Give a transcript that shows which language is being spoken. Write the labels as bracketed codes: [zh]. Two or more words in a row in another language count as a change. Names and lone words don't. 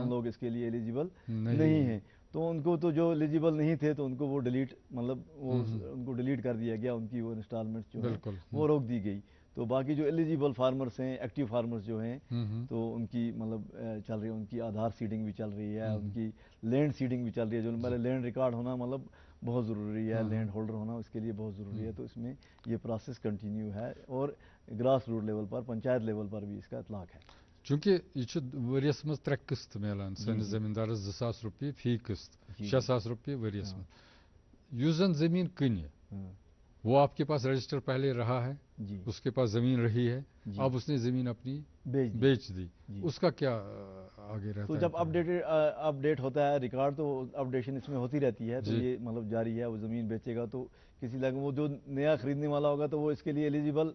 [ur] کون لوگ اس کے لیے ایلیجیبل نہیں ہیں، تو ان کو تو جو ایلیجیبل نہیں تھے تو ان کو وہ ڈیلیٹ مطلب وہ ان کو ڈیلیٹ کر دیا گیا، ان کی وہ انسٹالمنٹس جو ہے وہ روک دی گئی، تو باقی جو [en] eligible farmers [ur] ہیں، [en] active farmers [ur] جو ہیں، تو ان کی مطلب چل رہی ہے، ان کی آدھار سیڈنگ بھی چل رہی ہے، ان کی [en] land seeding [ur] بھی چل رہی ہے، جو پہلے [en] land record [ur] ہونا مطلب بہت ضروری ہے، [en] land holder [ur] ہونا اس کے لیے بہت ضروری ہے، تو اس میں یہ [en] process continue [ur] ہے، اور [en] grassroot level [ur] پر، پنچایت لیول پر بھی اس کا اطلاق ہے۔ چونکہ یہ [ks] ؤریس مز 3 قسط ملان سٲنِس زمیندارس 2,000 رۄپیہِ فی قسط، 6,000 رۄپیہِ ؤریس مز، یُس زن زمین کٕنہِ [ur] وہ آپ کے پاس رجسٹر پہلے رہا ہے، اس کے پاس زمین رہی ہے، اب اس نے زمین اپنی بیچ دی، اس کا کیا آگے رہتا ہے؟ تو جب اپ ڈیٹ ہوتا ہے ریکارڈ، تو اپڈیشن اس میں ہوتی رہتی ہے، تو یہ مطلب جاری ہے، وہ زمین بیچے گا تو کسی لگے وہ جو نیا خریدنے والا ہوگا تو وہ اس کے لیے ایلیجیبل